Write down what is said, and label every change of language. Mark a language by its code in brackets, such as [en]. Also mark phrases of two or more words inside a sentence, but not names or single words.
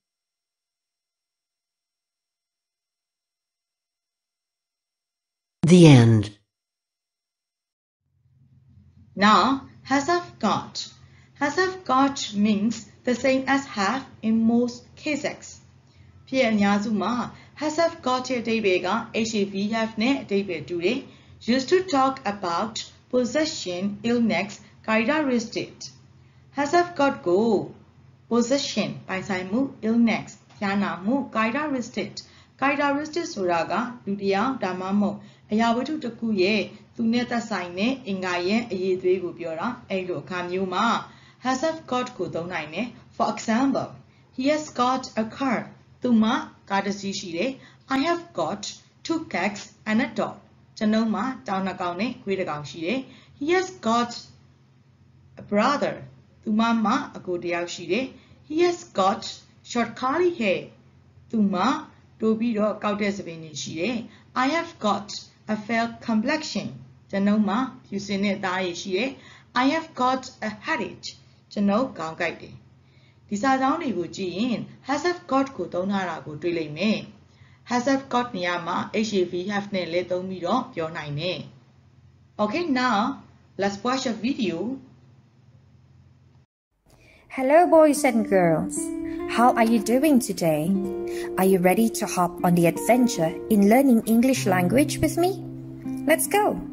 [en] The end. Now, has have got. Has have got means the same as have in most cases. [my] ဖြစ်အများစုမှာ [en] has have got [my] ရဲ့အဓိပ္ပာယ်က [en] have have [my] နဲ့အဓိပ္ပာယ်တူတယ် [en] used to talk about possession, illness, characteristic. has have got [my] ကို possession ပိုင်ဆိုင်မှု illness ဖျားနာမှု characteristic ဆိုတာကလူတစ်ယောက်ဒါမှမဟုတ်အရာဝတ္ထုတစ်ခုရဲ့သူနဲ့သက်ဆိုင်တဲ့အင်္ဂါရဲ့အရေးအသွေးကိုပြောတာအဲ့လိုအခါမျိုးမှာ [en] has have got [my] ကိုသုံးနိုင်တယ် [en] For example, he has got a car. [my] သူမှာကားတစ်စီးရှိတယ် [en] I have got 2 cats and a dog [my] ကျွန်ုပ်မှာတောင်နှစ်ကောင်နဲ့ခွေးတစ်ကောင်ရှိတယ် [en] He has got a brother [my] သူမမှာအကိုတစ်ယောက်ရှိတယ် [en] He has got short curly hair [my] သူမှာတိုးပြီးတော့ကောက်တဲ့စပင်တွေရှိတယ် [en] I have got a fair complexion [my] ကျွန်ုပ်မှာဖြူစင်တဲ့သားရည်ရှိတယ် [en] I have got a headache [my] ကျွန်ုပ်ခေါင်းကိုက်တယ်ဒီစာကြောင်းတွေကိုကြည့်ရင် [en] has have got [my] ကိုသုံးထားတာကိုတွေ့လိမ့်မယ် [en] has have got [my] နေရာမှာ [en] have have [my] နဲ့လည်းသုံးပြီးတော့ပြောနိုင်တယ် [en] Okay, now let's watch a video. Hello boys and girls. How are you doing today? Are you ready to hop on the adventure in learning English language with me? Let's go.